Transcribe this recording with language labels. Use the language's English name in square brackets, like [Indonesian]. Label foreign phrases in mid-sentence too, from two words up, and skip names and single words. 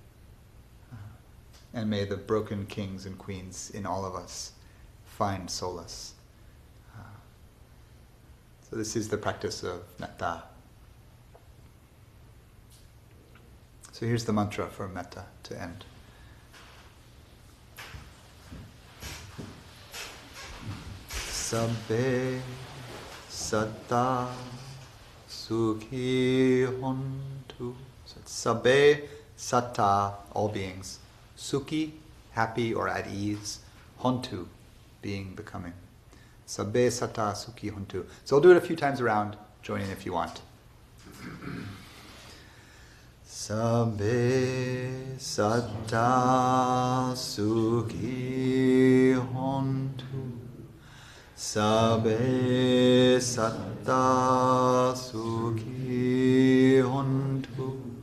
[English] And may the broken kings and queens in all of us find solace. So this is the practice of metta. So here's the mantra for metta to end. [Pali] Sabbe satta sukhi hontu. [English] So it's [Pali] sabbe satta, [English] all beings. Sukhi, happy or at ease. Hontu, being, becoming. [Pali] Sabbe satta sukhi hontu. [English] So I'll do it a few times around. Join in if you want. [Pali] Sabbe satta sukhi hontu. Sabbe satta sukhi hontu.